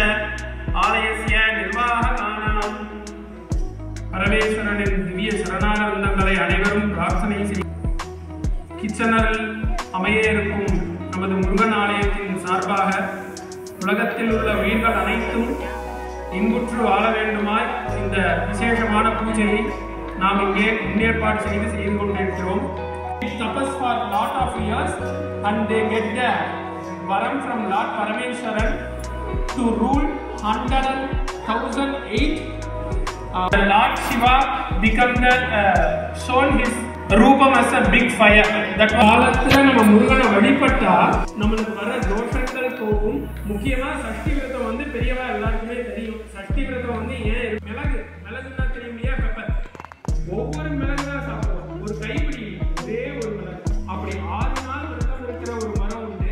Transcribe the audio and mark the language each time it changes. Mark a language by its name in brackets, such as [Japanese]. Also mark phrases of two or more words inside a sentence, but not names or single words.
[Sanskrit] आलयस्य निर्वाहकानां [Tamil] பரமேஸ்வரனின் திவ்ய சரணான விந்தங்களை அனைவரும் பிரார்த்தனை செய்ய கிச்சனரில் அமைய இருக்கும் நமது முருகன் ஆலயத்தின் சார்பாக உலகத்தில் உள்ள உயிர்கள் அனைத்தும் இன்புற்று வாழ வேண்டுமாய் இந்த விசேஷமான பூஜையை நாம் இங்கே முன்னேற்பாடு செய்து கொண்டிருக்கிறோம். [English] Tapas for lot of years and they get the varam from Lord Parameshwaran to rule 100,008. Lord Shiva become the shown his ரூபம் as a big fire. [Tamil] that காலத்துல நம்ம முருகனை வழிபட்டா நமக்கு வர தோஷங்கள் போகும். முக்கியமா சஷ்டி விரதம் வந்து பெரியவா எல்லாருக்குமே தெரியும். சஷ்டி விரதம் ஏன் மிளகுன்னா தெரியும் இல்லையா, பெப்பர். ஒவ்வொரு மிளகு தான் சாப்பிடுவோம், ஒரு கைப்பிடி ஒரே ஒரு மிளகு. அப்படி 6 நாள் விரதம் இருக்கிற ஒரு மரம் உண்டு.